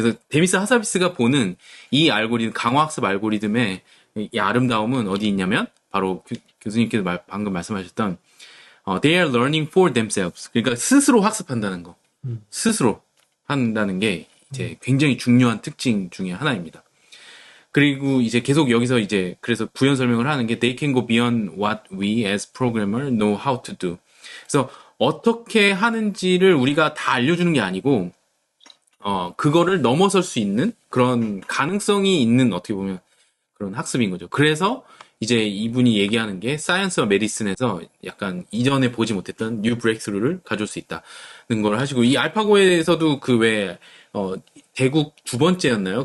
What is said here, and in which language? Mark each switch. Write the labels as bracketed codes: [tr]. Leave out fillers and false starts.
[ko] 그래서 데미스 하사비스가 보는 이 알고리즘 강화학습 알고리즘의 이 아름다움은 어디 있냐면 바로 교수님께서 방금 말씀하셨던 [en] they are learning for themselves. [ko] 그러니까 스스로 학습한다는 거. 스스로 한다는 게 이제 굉장히 중요한 특징 중에 하나입니다. 그리고 이제 계속 여기서 이제 그래서 부연 설명을 하는 게 [en] they can go beyond what we as programmer know how to do. [ko] 그래서 어떻게 하는지를 우리가 다 알려주는 게 아니고 그거를 넘어설 수 있는 그런 가능성이 있는 어떻게 보면 그런 학습인 거죠. 그래서 이제 이분이 얘기하는 게 사이언스와 메디슨에서 약간 이전에 보지 못했던 뉴 브레이크스루를 가져올 수 있다는 걸 하시고 이 알파고에서도 그 왜 대국 두 번째였나요?